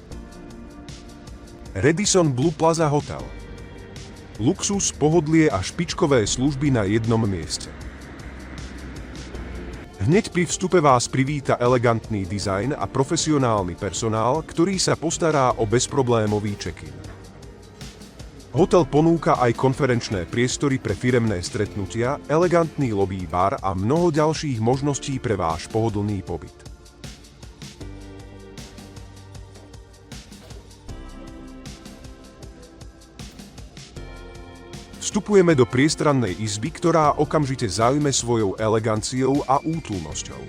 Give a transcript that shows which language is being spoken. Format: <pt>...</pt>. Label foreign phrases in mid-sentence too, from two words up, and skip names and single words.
<sk>Radisson Blu Plaza Hotel. Luxus, pohodlie a špičkové služby na jednom mieste. Hneď pri vstupe vás privíta elegantný dizajn a profesionálny personál, ktorý sa postará o bezproblémový check-in. Hotel ponúka aj konferenčné priestory pre firemné stretnutia, elegantný lobby bar a mnoho ďalších možností pre váš pohodlný pobyt. Vstupujeme do priestrannej izby, ktorá okamžite zaujme svojou eleganciou a útulnosťou.</sk>